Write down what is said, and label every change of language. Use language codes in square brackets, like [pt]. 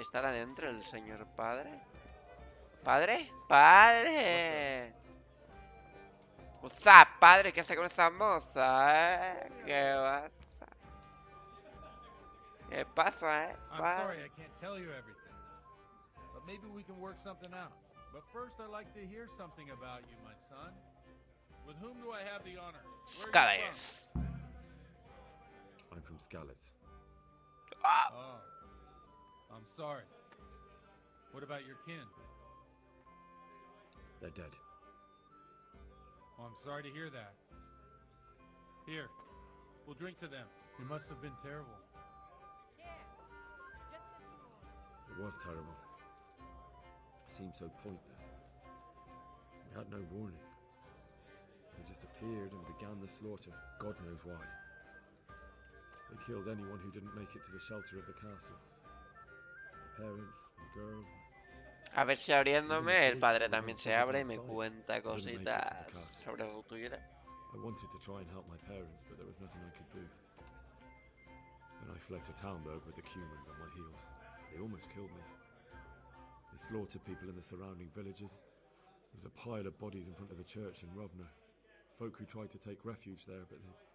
[es] ¿Estará dentro el señor padre? ¿Padre? [en] ¡Padre! What's up, padre? [es] ¿Qué hace con esa moza, ¿Qué pasa? ¿Qué pasa, [en] I'm [es] Padre. [en] sorry I can't tell you everything, but maybe we can work something out. But first, I'd like to hear something about you, my son. With whom do I have the honor? Where are you Scales. I'm from Skalitz. Oh, I'm sorry. What about your kin? They're dead. Oh, I'm sorry to hear that. Here, we'll drink to them. It must have been terrible. It was terrible. It seemed so pointless. We had no warning. They just appeared and began the slaughter. God knows why. They killed anyone who didn't make it to the shelter of the castle. My parents, my girl. [es] A ver si abriéndome el padre también se abre y me cuenta cositas sobre su tuya. [en] I wanted to try and help my parents, but there was nothing I could do. Then I fled to Talmberg with the Cumans on my heels. They almost killed me. They slaughtered people in the surrounding villages. There was a pile of bodies in front of the church in Rovno. Folk who tried to take refuge there, but they...